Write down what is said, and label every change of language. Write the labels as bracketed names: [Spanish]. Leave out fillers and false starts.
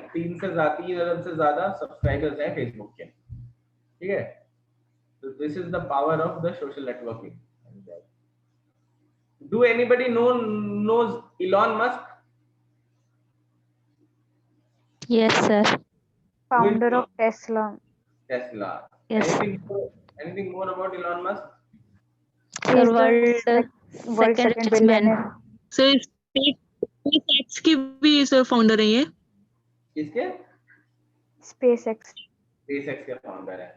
[Hindi] 3 अरब से ज्यादा सब्सक्राइबर्स हैं फेसबुक के. ठीक है. [English] So this is the power of the social networking. Do anybody knows Elon Musk? Yes sir. Founder of Tesla. Yes. Anything more about Elon Musk? Sir, He's the world world second richest man. billionaire. [Hindi] Sir space की भी sir founder है ये. किसके? [English] SpaceX. [Hindi] SpaceX के founder है.